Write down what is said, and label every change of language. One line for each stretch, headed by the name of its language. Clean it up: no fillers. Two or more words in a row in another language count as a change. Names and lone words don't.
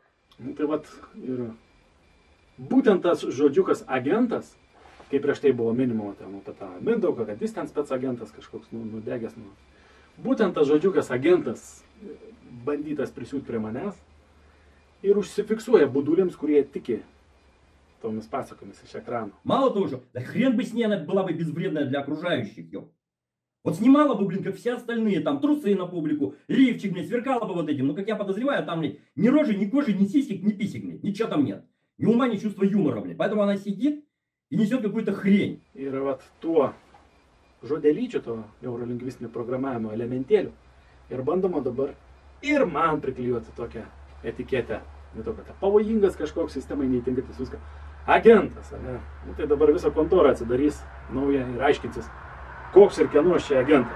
Lithuanian: Nu, tai vat ir būtent tas žodžiukas agentas, kaip prieš tai buvo minima apie tą Mindaugą, kad jis ten spec agentas kažkoks nudegęs. Būtent tas žodžiukas agentas bandytas prisiūt prie manęs ir užsifiksuoja budulėms, kurie tiki tomis pasakomis iš экрана.
Russian: Мало того, что да хрен бы с ней она была бы безвредная для окружающих, ё. Вот снимала бы, блин, как все остальные, там, трусы на публику, лифчик, блин, сверкала бы вот этим. Но, как я подозреваю, там, блин, ни рожи, ни кожи, ни сисек, ни писек, блин, ничего там нет. Ни ума, ни чувства юмора, блин. Поэтому она сидит и несет какую-то хрень.
Lithuanian: Ir vat tuo žodelyčiu, to neurolingvistinio programavimo elementėliu ir bandoma dabar ir man priklijuoti tokią etiketę. Ne to, kad pavojingas kažkoks sistemai neįtinkantis viską. Agentas, ne? Nu, tai dabar visą kontorą atsidarys naują ir aiškinsis, koks ir kieno čia agentas.